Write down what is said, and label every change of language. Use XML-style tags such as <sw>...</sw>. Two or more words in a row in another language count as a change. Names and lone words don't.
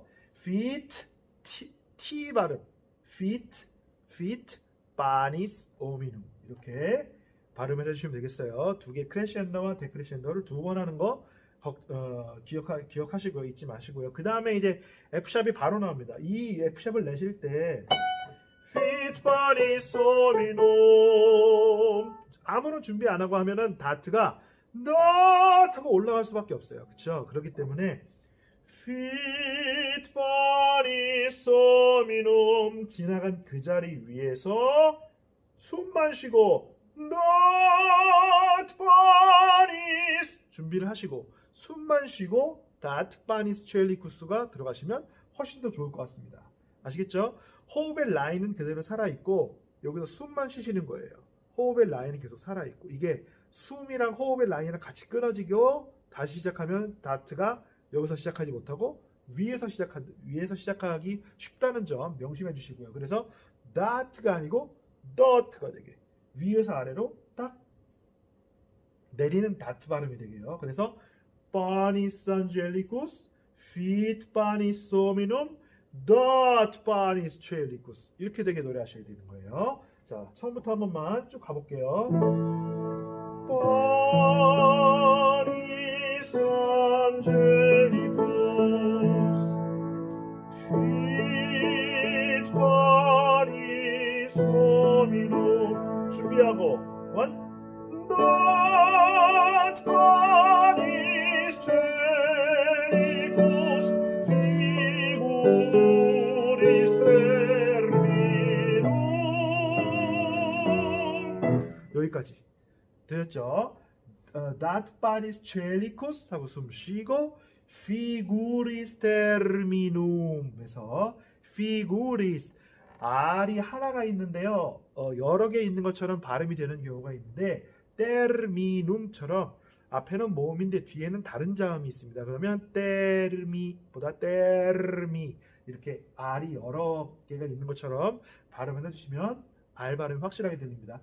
<ko>Fit T 발음.</ko> <la>Fit Bonis Hominum</la> <ko>이렇게 발음을 해주시면 되겠어요. 두 개 크레셴도와 데크레셴도를 두 번 하는 거 기억하시고 잊지 마시고요. 그 다음에 이제 F샵이 바로 나옵니다. 이 F샵을 내실 때</ko> <la>fit panis hominum.</la> <ko>아무런 준비 안 하고 하면은 다트가 not 하고 올라갈 수밖에 없어요. 그렇죠? 그렇기 때문에</ko> <la>fit panis hominum</la> <ko>지나간 그 자리 위에서 숨만 쉬고</ko> <la>not panis</la> <ko>준비를 하시고 숨만 쉬고</ko> <la>dat panis coelicus</la> <ko>가 들어가시면 훨씬 더 좋을 것 같습니다. 아시겠죠? 호흡의 라인은 그대로 살아있고 여기서 숨만 쉬시는 거예요. 호흡의 라인은 계속 살아있고 이게 숨이랑 호흡의 라인이랑 같이 끊어지고 다시 시작하면 다트가 여기서 시작하지 못하고 위에서 시작하기 쉽다는 점 명심해 주시고요. 그래서 다트가 아니고 dot가 되게 위에서 아래로 딱 내리는 다트 발음이 되게요.</ko> <la>그래서 panis angelicus fit panis hominum dot panis coelicus</la> <ko>이렇게 되게 노래하셔야 되는 거예요. 자, 처음부터 한 번만 쭉 가볼게요.</ko> <la>panis angelicus fit panis hominum</la> <ko>준비하고 원</ko> <la>dot panis coelicus figuris terminum</la> <ko>여기까지 되었죠?</ko> <la>dat panis coelicus</la> <ko>하고 숨 쉬고</ko> <la>figuris terminum</la> <ko>에서 figuris R이 하나가 있는데요. 여러 개 있는 것처럼 발음이 되는 경우가 있는데 terminum처럼 앞에는 모음인데 뒤에는 다른 자음이 있습니다. 그러면 termi보다 termi 이렇게 R이 여러 개가 있는 것처럼 발음을 해주시면 R 발음이 확실하게 들립니다.</ko>